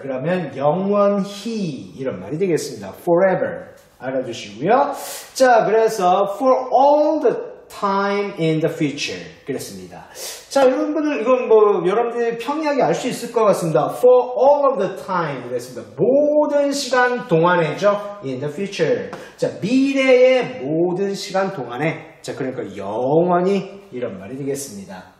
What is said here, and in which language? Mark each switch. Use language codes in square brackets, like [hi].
[ko] 그러면 영원히 이런 말이 되겠습니다. forever. 알아두시고요. [en] 자, 그래서 for all the time in the future. [ko] 그랬습니다. 자, 여러분들 이건 뭐 여러분들이 평이하게 알 수 있을 것 같습니다. [en] for all of the time. [ko] 그랬습니다. 모든 시간 동안에죠. [en] in the future. [ko] 자, 미래의 모든 시간 동안에. 자, 그러니까 영원히 이런 말이 되겠습니다.